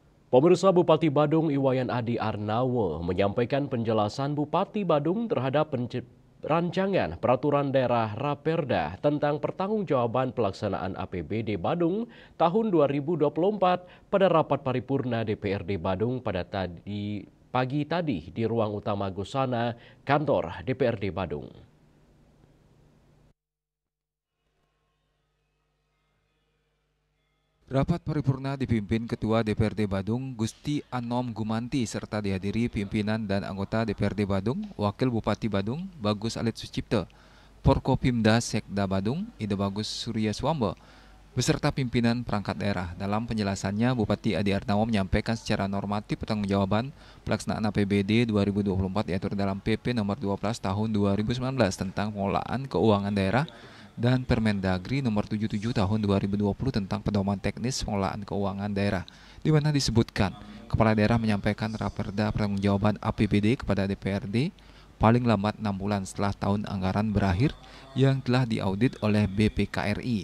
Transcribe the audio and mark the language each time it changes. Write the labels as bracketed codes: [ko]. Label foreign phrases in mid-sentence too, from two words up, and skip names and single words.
[id] Pemirsa, Bupati Badung Iwayan Adi Arnawo menyampaikan penjelasan Bupati Badung terhadap rancangan peraturan daerah Raperda tentang pertanggungjawaban pelaksanaan APBD Badung tahun 2024 pada rapat paripurna DPRD Badung pada pagi tadi di ruang utama Gusana, kantor DPRD Badung. Rapat paripurna dipimpin Ketua DPRD Badung Gusti Anom Gumanti serta dihadiri pimpinan dan anggota DPRD Badung, Wakil Bupati Badung Bagus Alit Sucipto, Forkopimda Sekda Badung Ide Bagus Surya Swambo, beserta pimpinan perangkat daerah. Dalam penjelasannya, Bupati Adi Arnawo menyampaikan secara normatif pertanggungjawaban pelaksanaan APBD 2024 diatur dalam PP nomor 12 tahun 2019 tentang pengelolaan keuangan daerah dan Permendagri nomor 77 tahun 2020 tentang pedoman teknis pengelolaan keuangan daerah, di mana disebutkan kepala daerah menyampaikan raperda pertanggungjawaban APBD kepada DPRD paling lambat 6 bulan setelah tahun anggaran berakhir yang telah diaudit oleh BPKRI.